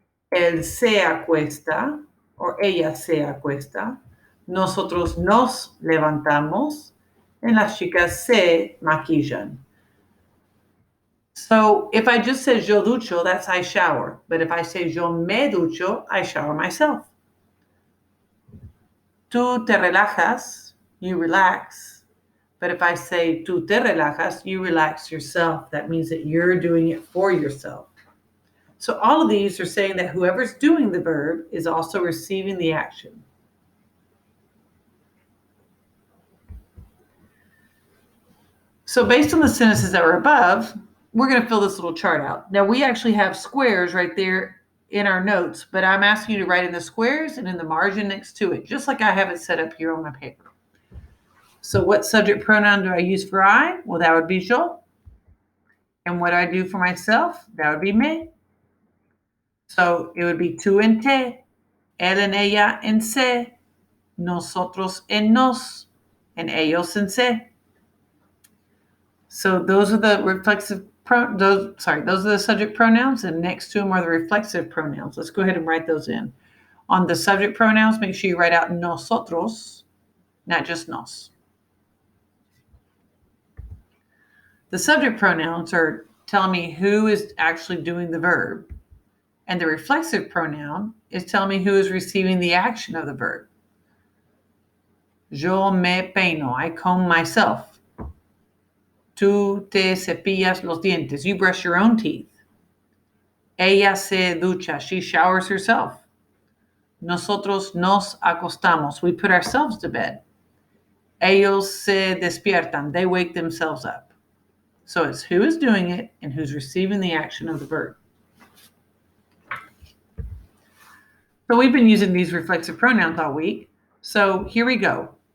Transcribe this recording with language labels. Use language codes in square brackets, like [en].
[es] Él se acuesta, or ella se acuesta. Nosotros nos levantamos. And las chicas se maquillan. [en] So if I just say [es] yo ducho, [en] that's I shower. But if I say [es] yo me ducho, [en] I shower myself. [es] Tú te relajas, [en] you relax. But if I say [es] tú te relajas, [en] you relax yourself. That means that you're doing it for yourself. So all of these are saying that whoever's doing the verb is also receiving the action. So based on the sentences that were above, we're going to fill this little chart out. Now we actually have squares right there in our notes, but I'm asking you to write in the squares and in the margin next to it, just like I have it set up here on my paper. So what subject pronoun do I use for I? Well, that would be yo. And what I do for myself, that would be me. So it would be [es] tú en te, él en ella en se, nosotros en nos, and ellos en se. [en] So those are the those are the subject pronouns, and next to them are the reflexive pronouns. Let's go ahead and write those in. On the subject pronouns, make sure you write out nosotros, not just nos. The subject pronouns are telling me who is actually doing the verb, and the reflexive pronoun is telling me who is receiving the action of the verb. [es] Yo me peino, [en] I comb myself. [es] Tú te cepillas los dientes. [en] You brush your own teeth. [es] Ella se ducha. [en] She showers herself. [es] Nosotros nos acostamos. [en] We put ourselves to bed. [es] Ellos se despiertan. [en] They wake themselves up. So it's who is doing it and who's receiving the action of the verb. So we've been using these reflexive pronouns all week. So here we go.